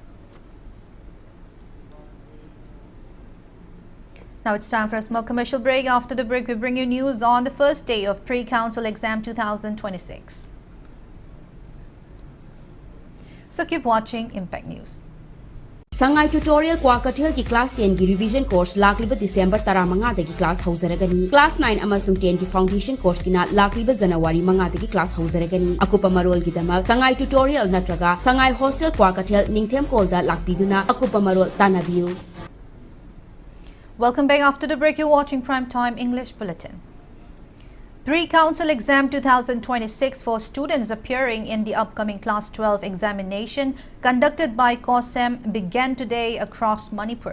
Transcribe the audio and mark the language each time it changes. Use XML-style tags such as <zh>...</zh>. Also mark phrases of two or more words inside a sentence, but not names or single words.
<en>Now it's time for a small commercial break. After the break, we bring you news on the first day of Pre-Council Exam 2026. So keep watching Impact News.</en> <mni>Sangai tutorial Kwakatil ki class 10 ki</mni> <en>revision course</en> <mni>lakliba December 15 dagi class hauzaragani. Class 9 amasung 10 ki</mni> <en>foundation course</en> <mni>kina lakliba January 5 dagi class hauzaragani. Akupa marol gidamal Sangai tutorial natraga Sangai hostel Kwakatil ningthem kolda lakpiduna akupa marol tanabiu.</mni> <en>Welcome back. After the break, you're watching Primetime English Bulletin. Pre-Council Exam 2026 for students appearing in the upcoming Class 12 examination conducted by COSEM began today across Manipur.</en>